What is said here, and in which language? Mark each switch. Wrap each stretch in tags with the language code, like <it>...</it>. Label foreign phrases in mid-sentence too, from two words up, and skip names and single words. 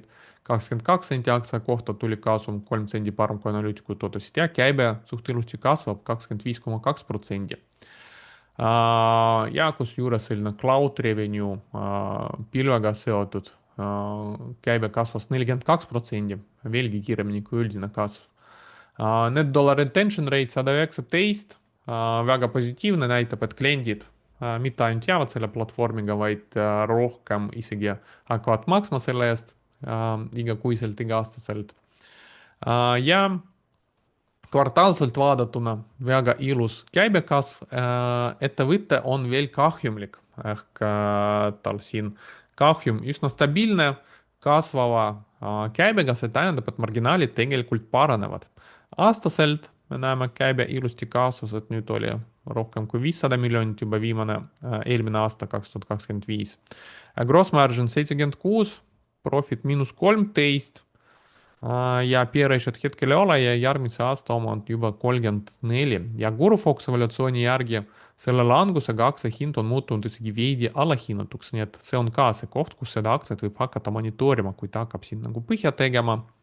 <et>22 senti aktsia kohta tuli kasum 3 sendi parem, kui analüütikud ootasid ja käibe suht ilusti kasvab 25,2%. Ja kusjuures selline</et> <en>cloud revenue</en> <et>pilvega seotud käibe kasvas 42%, veelgi kiiremini kui üldine kasv.</et> <en>Net dollar retention rate 119,</en> <et>väga positiivne, näitab, et kliendid mitte ainult jäävad selle platvormiga, vaid rohkem isegi hakkavad maksma selle eest igakuiselt, iga-aastaselt. Ja kvartaalselt vaadatuna väga ilus käibekasv, ettevõte on veel kahjumlik, ehk tal siin kahjum üsna stabiilne, kasvava käibega, see tähendab, et marginaalid tegelikult paranevad. aastaselt me näeme käibe ilusti kasvas, et nüüd oli rohkem kui 500 miljonit juba eelmine aasta 2025.</et> <en>Gross margin</en> <et>76, profit -13 ja P-ratio't hetkel ei ole ja järgmise aasta oma on juba 34 ja Gurufox evaluatsiooni järgi selle langusega aktsia hind on muutunud isegi veidi alahinnatuks, nii et see on ka see koht, kus seda aktsiat võib hakata monitoorima, kui ta hakkab siin nagu põhja tegema.</et>